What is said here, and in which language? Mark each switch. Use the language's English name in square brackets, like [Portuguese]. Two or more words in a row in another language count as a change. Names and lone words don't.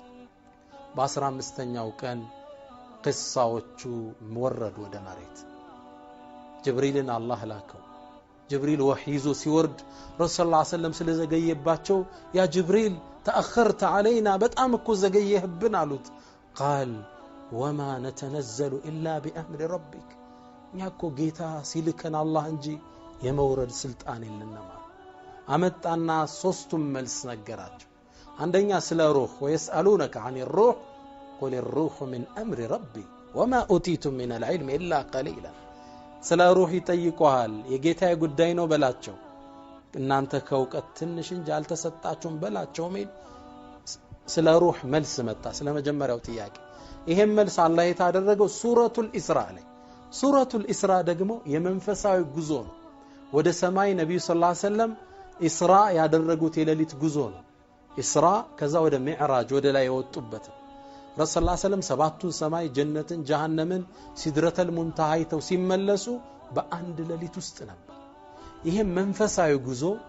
[Amharic] በ15ኛው ቀን قصاዎቹ ወረዱ ወደ መሬት ጅብሪልን አላህ ላከው ጅብሪል ወህይዞ ሲወርድ ረሱል [Arabic] صلى الله عليه وسلم [Amharic] ስለዘገየባቸው ያ ጅብሪል [Arabic] تأخرت علينا [Amharic] በጣም እኮ ዘገየህብን አሉት [Arabic] قال وما نتنزل الا بامر ربك [Amharic] ያኮ ጌታ ሲልከን አላህ እንጂ የመውረድ ስልጣን የለንም አመጣና ሶስቱም መልስ ነገራቸው አንደኛ ስለ ሩህ [Arabic] ويسألونك عن الروح قل الروح من أمر ربي وما أوتيتم من العلم إلا قليلا [Amharic] ስለ ሩህ ይጠይቁሃል የጌታዬ ጉዳይ ነው በላቸው እናንተ ከውቀት ትንሽ እንጂ አልተሰጣችሁም በላቸው ሜል ስለ ሩህ መልስ መጣ ስለ መጀመሪያው ጥያቄ ይሄም መልስ አላህ የታደረገው ሱረቱል ኢስራ ላይ ሱረቱል ኢስራ ደግሞ የመንፈሳዊ ጉዞ ነው ወደ ሰማይ ነብዩ [Arabic] صلى الله عليه وسلم [Amharic] ኢስራ ያደረጉት የሌሊት ጉዞ ነው ኢስራ ከዛ ወደ ሚዕራጅ ወደ ላይ የወጡበት ረሱል [Arabic] صلى الله عليه وسلم [Amharic] ሰባቱን ሰማይ ጀነትን ጀሃነምን ሲድረተል ሙንተሃ አይተው ሲመለሱ በአንድ ሌሊት ውስጥ ነበር ይሄም መንፈሳዊ ጉዞ